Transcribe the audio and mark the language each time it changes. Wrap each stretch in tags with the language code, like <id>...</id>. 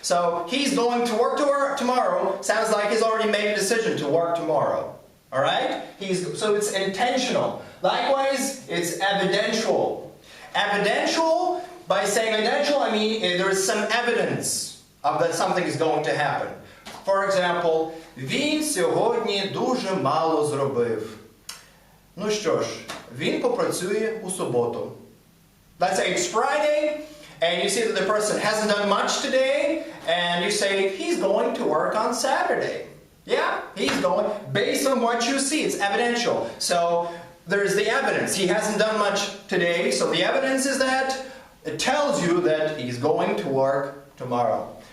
<en>So he's going to work tomorrow. Sounds like he's already made a decision to work tomorrow. All right? So it's intentional. Likewise, it's evidential. Evidential, by saying evidential, I mean there is some evidence of that something is going to happen.</en> <uk>For example, він сьогодні дуже мало зробив. Ну що ж, він попрацює у суботу.</uk> <en>Let's say it's Friday, and you see that the person hasn't done much today, and you say he's going to work on Saturday. Yeah, he's going, based on what you see, it's evidential. So, there's the evidence. He hasn't done much today, so the evidence is that it tells you that he's going to work tomorrow.</en>